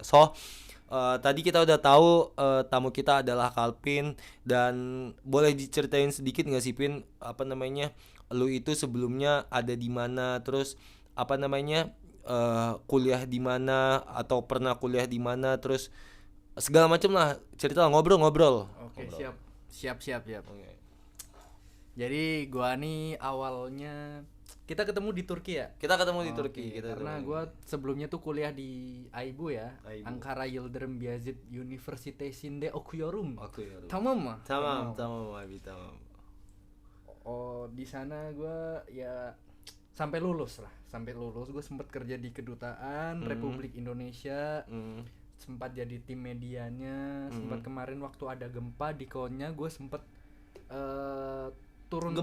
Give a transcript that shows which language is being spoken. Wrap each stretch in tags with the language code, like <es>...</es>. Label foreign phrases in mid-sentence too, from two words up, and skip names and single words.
<id>So tadi kita udah tahu tamu kita adalah Calvin, dan boleh diceritain sedikit nggak sih Pin, apa namanya, lu itu sebelumnya ada di mana, terus apa namanya kuliah di mana atau pernah kuliah di mana, terus segala macam lah, cerita lah, ngobrol. Oke, siap. Oke. Jadi gua nih awalnya kita ketemu di Turki ya. Kita ketemu di Oke, Turki karena gue sebelumnya tuh kuliah di AIBU ya, AIBU.</id> <tr>Ankara Yıldırım Beyazıt Üniversitesi'nde okuyorum.</tr> <id>Aku ya.</id> <tr>Tamam mı? Tamam.</tr> <id>Oh, di sana gue ya sampai lulus gue sempat kerja di kedutaan Republik Indonesia, sempat jadi tim medianya, sempat kemarin waktu ada gempa di Konya gue sempat turun</id>